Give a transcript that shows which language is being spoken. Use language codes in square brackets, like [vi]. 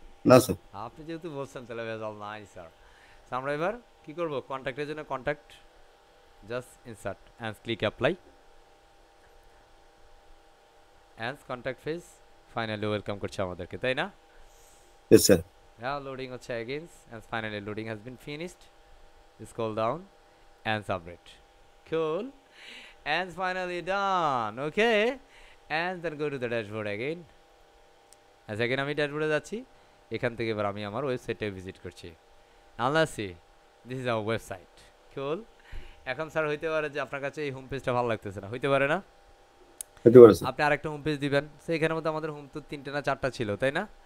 [bn] না স্যার। আপনি যেহেতু বলছেন তাহলে ভেজাল নাই স্যার। আমরা এবার কি করব, কন্ট্যাক্টের জন্য contact [en] just insert and click apply [bn] and contact page finally welcome করছে আমাদেরকে, তাই না? [en] Yes, sir. Now loading হচ্ছে again and finally loading has been finished. Scroll down and submit. Cool. And finally done. Okay. And then go to the dashboard again. As again [bn] আমি ড্যাশবোর্ডে যাচ্ছি, এখান থেকে এবার আমি আমার ওয়েবসাইটে ভিজিট করছি। [en] Now let's see. This is our website. Cool. [bn] এখন স্যার হইতে পারে যে আপনার কাছে এই হোম পেজটা ভালো লাগতেছে না, হইতে পারে না? হতে পারে স্যার। আপনি আরেকটা হোম পেজ দিবেন। সো এখানের মধ্যে আমাদের হোম তো 3টে না 4টা ছিল, তাই না?